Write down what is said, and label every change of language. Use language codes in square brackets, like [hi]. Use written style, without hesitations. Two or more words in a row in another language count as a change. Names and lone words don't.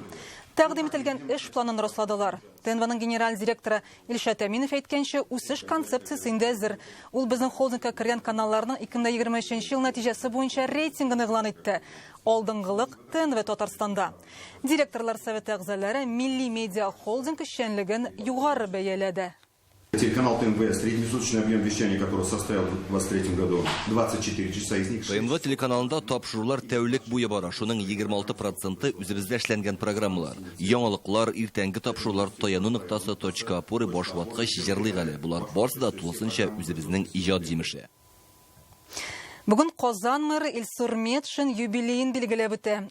[tt] Тәкъдим ителгән эш планын расладылар. ТНВның генераль директоры Илшат Әминов әйткәнчә, үсеш концепциясе инде әзер. Ул безнең холдингка кергән каналларның 2023 ел нәтиҗәсе буенча рейтингын игълан итте. Алдынгылык ТНВ Татарстанда. Директорлар советы әгъзалары милли медиа холдинг эшчәнлеген югары бәяләде. [ru] Телеканал ТНВ, среднесуточный объем вещания, который составил в 2023 году 24 часа из них. [tt] ТНВ телеканалында тапшырулар тәүлек буе бара. Шуның 26% үзебездә эшләнгән программалар. Яңалыклар, иртәнге тапшырулар таяну ноктасы .апоры баш ваткыч җырлый әле. Булар барысы да тулысынча үзебезнең иҗат җимеше. Бүген Казан мэры Илсур Метшин юбилейын билгеләп үтә.